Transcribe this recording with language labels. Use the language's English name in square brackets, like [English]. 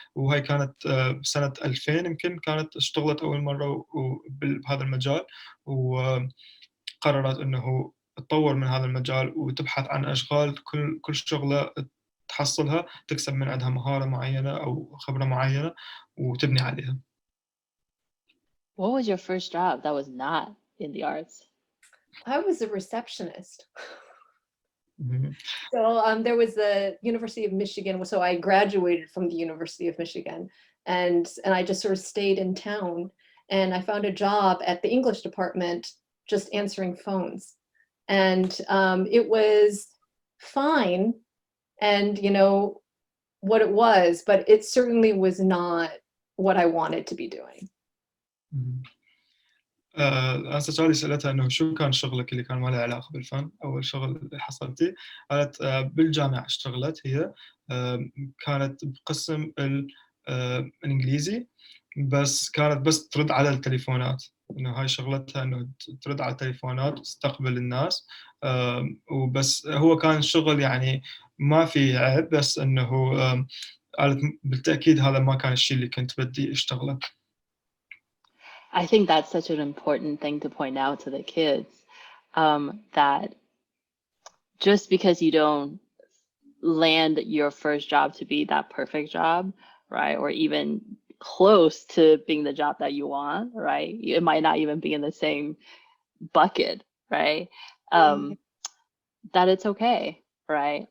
[Arabic] وهي كانت سنة 2000 يمكن كانت اشتغلت أول مرة بهذا المجال، وقررت أنه تطور من هذا المجال وتبحث عن أشغال كل شغلة تحصلها تكسب من عندها مهارة معينة أو خبرة معينة وتبني عليها. [English] What was your first job that was not in the arts? I was a receptionist. So there was the University of Michigan. So I graduated from the University of Michigan, and I just sort of stayed in town, and I found a job at the English department just answering phones. And it was fine, and you know what it was, but it certainly was not what I wanted to be doing. [Arabic] أنا سألي سألتها إنه شو كان شغلك اللي كان ما له علاقة بالفن، أول شغل اللي حصلتيه؟ قالت بالجامعة اشتغلت هي، كانت بقسم الإنجليزي، بس كانت بس ترد على التليفونات، إنه هاي شغلتها إنه ترد على التليفونات وتستقبل الناس، وبس هو كان شغل يعني ما في عيب، بس إنه قالت بالتأكيد هذا ما كان الشيء اللي كنت بدي أشتغله. [English] I think that's such an important thing to point out to the kids, that just because you don't land your first job to be that perfect job, right, or even close to being the job that you want, right, it might not even be in the same bucket, right, that it's okay, right?